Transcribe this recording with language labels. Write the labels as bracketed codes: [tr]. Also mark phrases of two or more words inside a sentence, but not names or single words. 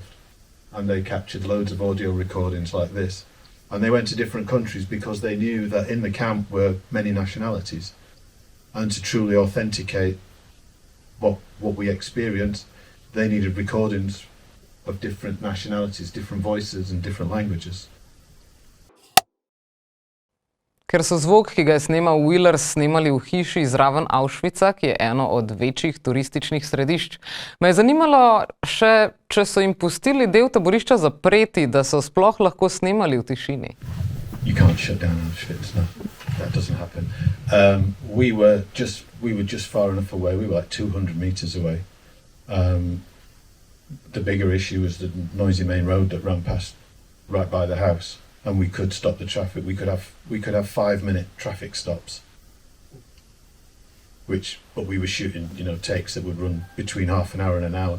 [en] And they captured loads of audio recordings like this. And they went to different countries because they knew that in the camp were many nationalities. And to truly authenticate what we experienced, they needed recordings of different nationalities, different voices and different languages. [sl] Ker so zvok, ki ga je snemal Willers, snemali v hiši zraven Auschwitza, ki je eno od večjih turističnih središč, me je zanimalo še, če so jim pustili del taborišča zapreti, da so sploh lahko snemali v tišini. [en] You can't shut down Auschwitz, no. That doesn't happen. We were just far enough away. We were like 200 meters away. The bigger issue was the noisy main road that ran past right by the house. And we could stop the traffic. We could have 5-minute traffic stops, but we were shooting, takes that would run between half an hour and an hour.